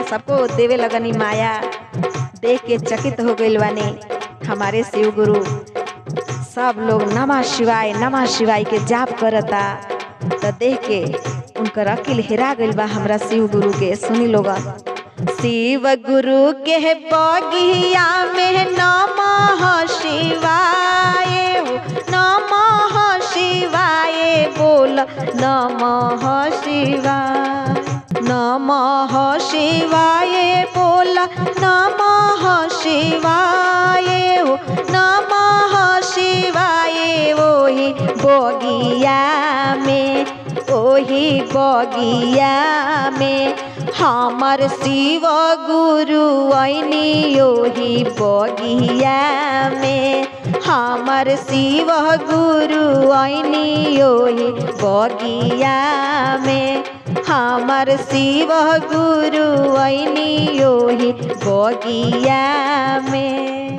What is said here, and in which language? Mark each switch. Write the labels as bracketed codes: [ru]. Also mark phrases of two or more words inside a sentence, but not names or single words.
[bho] सबको देवे लगनी माया, देख के चकित हो गइल बानी हमारे शिव गुरु। सब लोग [sa] नमः शिवाय [bho] के जाप करता, तो देख के उनकर अकिल हेरा गइल बा हमरा शिव गुरु के। सुनी लोगन, शिव गुरु के बगिया में [sa] नमः शिवाय, नमः शिवाय [bho] बोल [sa] नमः शिवाय, नमः शिवाय [bho] बोल [sa] नमः शिवाय, नमः शिवाय। [bho] ओही बगिया में, ओही बगिया में हमर शिव गुरु आइनी, ओही बगिया में हमर शिव गुरु आइनी, ओही बगिया में हमर शिव गुरु आइनी, ओही बगिया में।